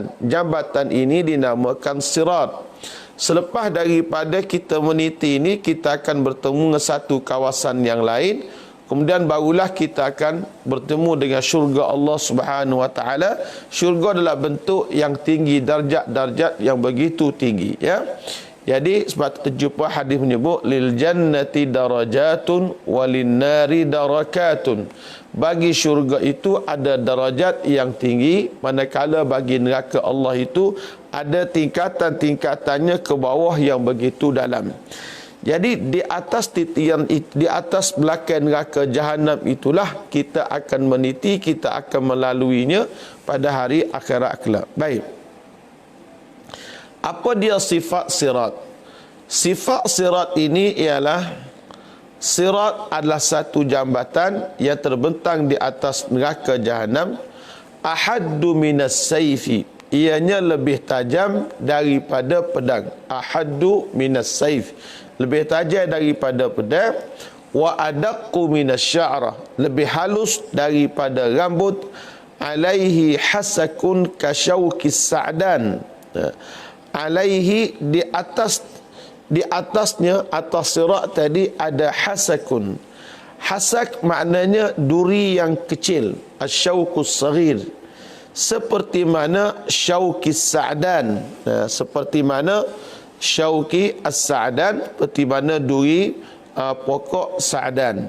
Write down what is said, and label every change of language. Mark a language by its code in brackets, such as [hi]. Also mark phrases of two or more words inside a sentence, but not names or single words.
[ms] Jambatan ini dinamakan sirat. Selepas daripada kita meniti ini, kita akan bertemu dengan satu kawasan yang lain. Kemudian barulah kita akan bertemu dengan syurga Allah [ar] سبحانه وتعالى. [ms] Syurga adalah bentuk yang tinggi, darjat-darjat yang begitu tinggi, ya. Jadi sebab terjumpa hadis menyebut [ar] للجنة درجات وللنار دركات. [ms] Bagi syurga itu ada darajat yang tinggi, manakala bagi neraka Allah itu ada tingkatan-tingkatannya ke bawah yang begitu dalam. Jadi di atas titian, di atas belakang neraka jahanam itulah kita akan meniti, kita akan melaluinya pada hari akhirat kelak. Baik. Apa dia sifat sirat? Sifat sirat ini ialah sirat adalah satu jambatan yang terbentang di atas neraka jahanam. [ar] أحد من السيف, [ms] ianya lebih tajam daripada pedang. [ar] أحد من السيف, [ms] lebih tajam daripada pedang. [ar] وأدق من الشعرة, [ms] lebih halus daripada rambut. [ar] عليه حسك كشوك السعدان, [ms] alaihi di atasnya, atas sirat tadi ada hasakun. Hasak maknanya duri yang kecil, [ar] الشوك الصغير, [ms] seperti mana [ar] شوك السعدان, [ms] seperti mana [ar] شوك السعدان, [ms] seperti mana duri pokok sa'dan.